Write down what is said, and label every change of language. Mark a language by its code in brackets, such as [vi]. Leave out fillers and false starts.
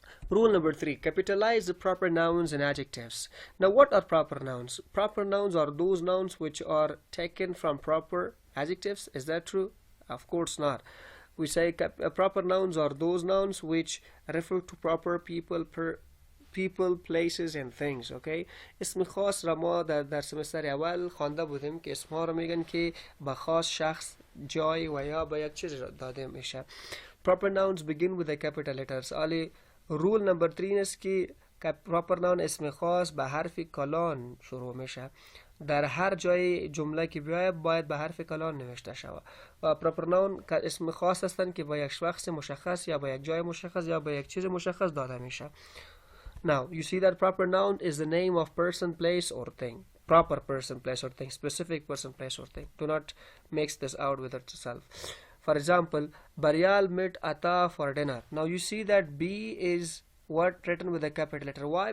[en] Rule number 3, capitalize the proper nouns and adjectives. Now what are proper nouns? Proper nouns are those nouns which are taken from proper adjectives. Is that true? Of course not. We say proper nouns are those nouns which refer to proper people, places and things. Okay. [fa] اسم خاص را ما در سمستر اول خوانده بودیم که اسمها را میگن که به خاص شخص، جای و یا به یک چیز داده میشه. [en] Proper nouns begin with the capital letters. [fa] رول نمبر 3 این است که پراپر ناون اسم خاص به حرف کلان شروع میشه. در هر جای جمله که بیاید باید به حرف کلان نوشته شود. و پراپر ناون اسم خاص هستند که با یک شخص مشخص یا با یک جای مشخص یا با یک چیز مشخص داده میشه. [en] Now you see that proper noun is the name of person, place or thing. Proper person, place or thing. Specific person, place or thing. Do not mix this out with itself. For example, Baryal met Ata for dinner. Now you see that B is what written with a capital letter. Why?